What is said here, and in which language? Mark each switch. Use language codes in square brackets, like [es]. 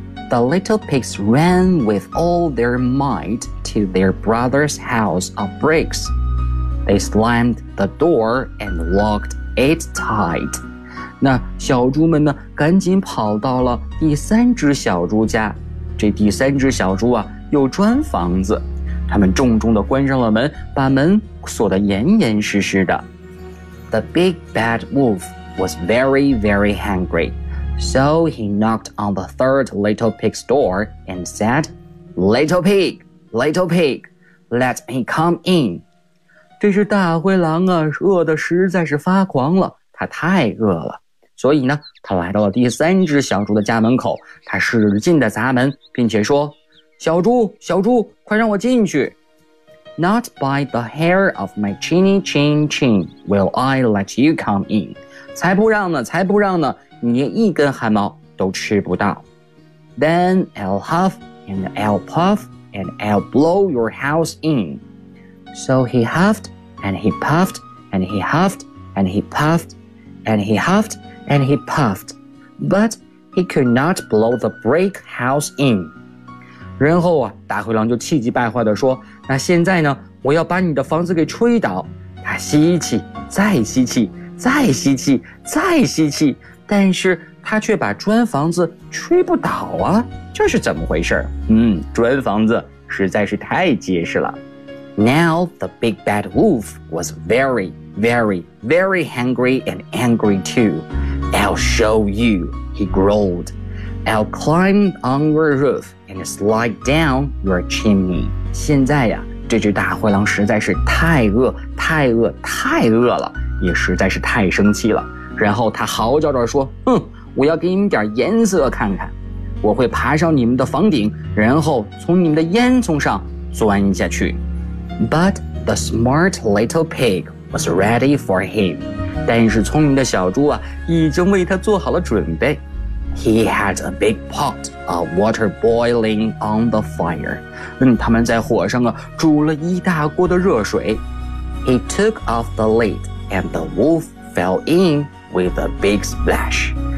[en] The little pigs ran with all their might to their brother's house of bricks. They slammed the door and locked it tight. [zh] 那小猪们呢赶紧跑到了第三只小猪家。这第三只小猪啊又砖房子，他们重重地关上了门，把门锁得严严实实的。 [en] The big bad wolf was very, very hungry. So he knocked on the third little pig's door and said, Little pig, little pig, let me come in. [zh] 这只大灰狼啊，饿得实在是发狂了，他太饿了。所以呢，他来到了第三只小猪的家门口，他使劲地砸门，并且说，小猪，小猪，快让我进去。 [en] Not by the hair of my chinny chin chin will I let you come in. [zh] 才不让呢，才不让呢，你连一根汗毛都吃不到。 [en] Then I'll huff and I'll puff and I'll blow your house in. So he huffed and he puffed and he huffed and he puffed and he huffed and he puffed. But he could not blow the brick house in. [zh] 然后啊，大灰狼就气急败坏地说，那现在呢，我要把你的房子给吹倒。他吸气，再吸气，再吸气，再吸气，但是他却把砖房子吹不倒啊，这是怎么回事？砖房子实在是太结实了。 [en] Now the big bad wolf was very, very, very hungry and angry too. I'll show you, he growled. I'll climb on your roof. And slide down your chimney. [zh] 现在呀，这只大灰狼实在是太饿，太饿，太饿了，也实在是太生气了。然后他嚎叫着说：“哼，我要给你们点颜色看看！我会爬上你们的房顶，然后从你们的烟囱上钻下去。” [en] But the smart little pig was ready for him. [zh] 但是聪明的小猪啊，已经为他做好了准备。 [en] He had a big pot of water boiling on the fire. [zh] 他们在火上啊煮了一大锅的热水。 [en] He took off the lid and the wolf fell in with a big splash.